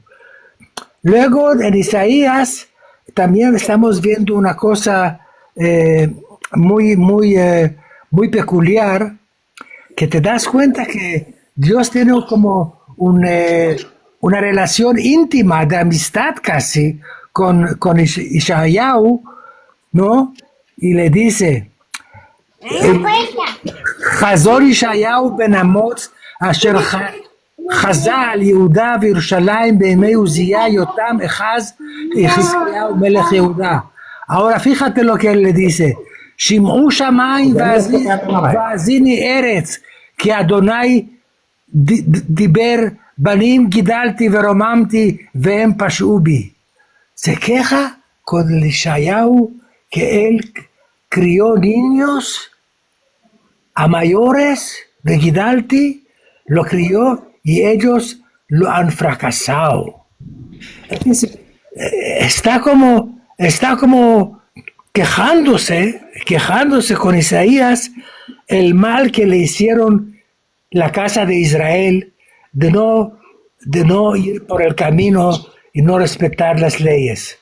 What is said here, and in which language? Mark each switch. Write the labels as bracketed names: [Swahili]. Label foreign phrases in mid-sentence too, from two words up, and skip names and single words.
[Spanish] Luego en Isaías también estamos viendo una cosa muy peculiar, que te das cuenta que Dios tiene como una relación íntima de amistad casi con Ishayahu, ¿no? Y le dice, [Hebrew] חזור ישעיהו בן אמוץ, asher חזה על יהודה וירושלים בימי עוזיה יותם אחז יחזקיהו מלך יהודה. [Spanish] Ahora fíjate lo que él le dice, [Hebrew] שמעו שמיים והאזיני ארץ, כי אדוני דיבר, בנים גידלתי ורוממתי והם פשעו בי. [Spanish] Se queja con Ishayahu que él crió niños a mayores de Gidalti, lo crió y ellos lo han fracasado. Está como quejándose con Isaías el mal que le hicieron la casa de Israel de no ir por el camino y no respetar las leyes.